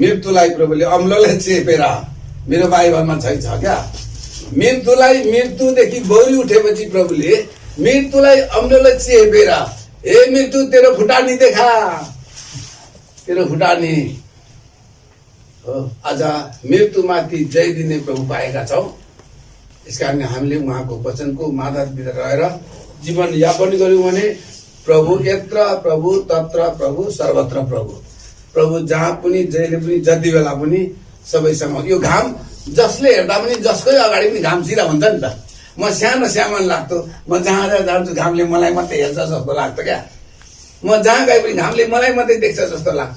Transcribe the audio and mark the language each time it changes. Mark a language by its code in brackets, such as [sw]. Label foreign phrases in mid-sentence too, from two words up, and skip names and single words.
[ne] मृत्युलाई प्रभुले अम्लोले चेपेर, मेरो बाइबलमा छ क्या, मृत्युलाई मृत्युदेखि बौरी उठेपछि प्रभुले मृत्युलाई अम्लोले चेपेर, हे मृत्यु तेरो फुटानी देखा, तेरो फुटानी हो। आज मृत्युमाथि जय दिने प्रभु पाएका छौँ। यसकारण हामीले उहाँको वचनको माताभित्र रहेर जीवन यापन गर्यौँ भने प्रभु यत्र प्रभु तत्र प्रभु सर्वत्र प्रभु। प्रभु जहाँ पनि जहिले पनि जति बेला पनि सबैसँग। यो घाम जसले हेर्दा पनि जसकै अगाडि पनि घाम सिधा हुन्छ नि त। म सानो सामान लाग्थ्यो, म जहाँ जहाँ जान्छु घामले मलाई मात्रै हेर्छ जस्तो लाग्थ्यो क्या। म जहाँ गए पनि घामले मलाई मात्रै देख्छ जस्तो लाग्थ्यो।